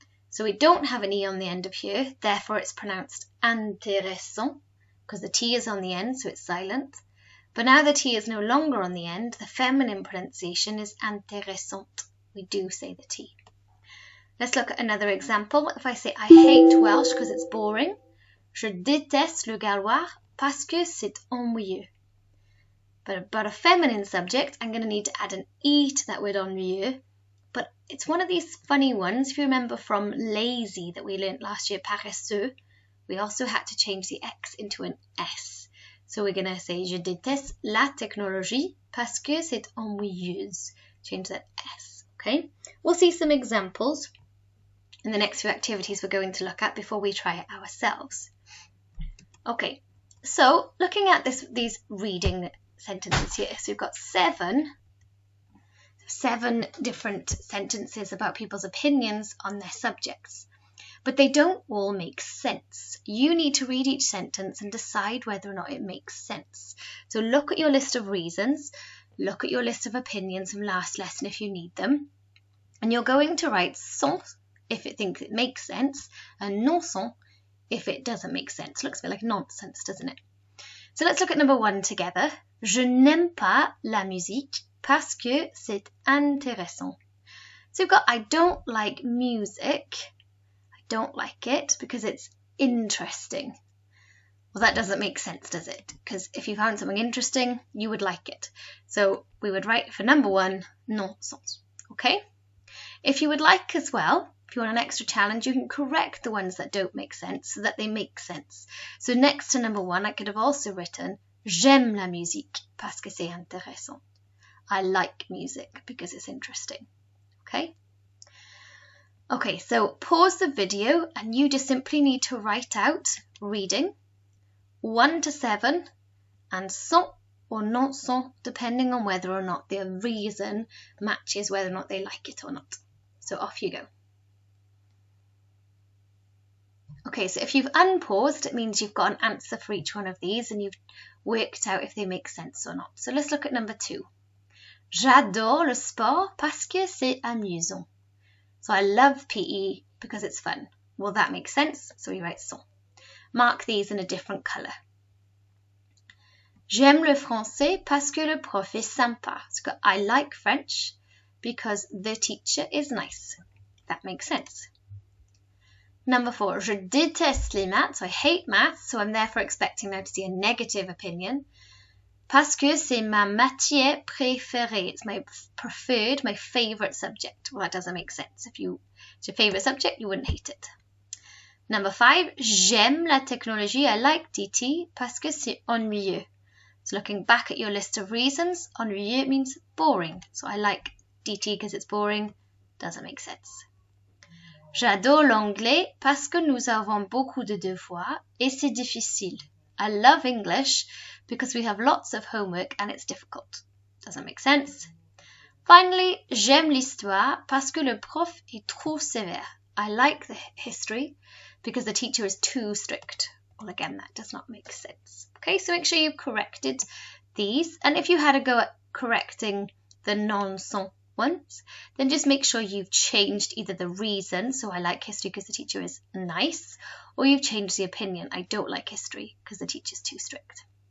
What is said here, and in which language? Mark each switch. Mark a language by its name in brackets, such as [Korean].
[English] So we don't have an E on the end of here, therefore it's pronounced intéressant, because the T is on the end, so it's silent. But now the T is no longer on the end, the feminine pronunciation is intéressant. We do say the T. Let's look at another example. If I say I hate Welsh because it's boring, [French] je déteste le gallois parce que c'est ennuyeux. [English] But about a feminine subject, I'm going to need to add an E to that word ennuyeux. But it's one of these funny ones. If you remember from lazy that we learnt last year, paresseux, we also had to change the X into an S. So we're going to say [French] je déteste la technologie parce que c'est ennuyeuse. [English] Change that S, okay? We'll see some examples in the next few activities we're going to look at before we try it ourselves. Okay, so looking at these reading sentences here. So we've got seven different sentences about people's opinions on their subjects. But they don't all make sense. You need to read each sentence and decide whether or not it makes sense. So look at your list of reasons, look at your list of opinions from last lesson if you need them, and you're going to write sans if it thinks it makes sense, and non sans if it doesn't make sense. Looks a bit like nonsense, doesn't it? So let's look at number 1 together. [French] Je n'aime pas la musique parce que c'est intéressant. [English] So we've got I don't like music. Don't like it because it's interesting. Well, that doesn't make sense, does it? Because if you found something interesting, you would like it. So we would write for number 1, non sans. Okay? If you would like as well, if you want an extra challenge, you can correct the ones that don't make sense so that they make sense. So next to number 1, I could have also written [French] j'aime la musique parce que c'est intéressant. [English] I like music because it's interesting. Okay? Okay, so pause the video and you just simply need to write out reading 1 to 7 and sans or non sans depending on whether or not the reason matches whether or not they like it or not. So off you go. Okay, so if you've unpaused, it means you've got an answer for each one of these and you've worked out if they make sense or not. So let's look at number 2. [French] J'adore le sport parce que c'est amusant. [English] So I love PE because it's fun. Well, that makes sense, so we write sans. Mark these in a different colour. [French] J'aime le français parce que le prof est sympa. [English] So I like French because the teacher is nice. That makes sense. Number 4, [French] je déteste les maths. [English] So I hate maths, so I'm therefore expecting now to see a negative opinion. [French] Parce que c'est ma matière préférée. [English] It's my preferred, my favourite subject. Well, that doesn't make sense. If it's your favourite subject, you wouldn't hate it. Number 5, [French] j'aime la technologie. [English] I like DT [French] parce que c'est ennuyeux. [English] So looking back at your list of reasons, ennuyeux means boring. So I like DT because it's boring. Doesn't make sense. [French] J'adore l'anglais parce que nous avons beaucoup de devoirs et c'est difficile. [English] I love English because we have lots of homework and it's difficult. Doesn't make sense. [French] Finally, j'aime l'histoire parce que le prof est trop sévère. [English] I like the history because the teacher is too strict. Well, again, that does not make sense. Okay, so make sure you've corrected these. And if you had a go at correcting the non-sans ones, then just make sure you've changed either the reason, so I like history because the teacher is nice, or you've changed the opinion, I don't like history because the teacher's too strict.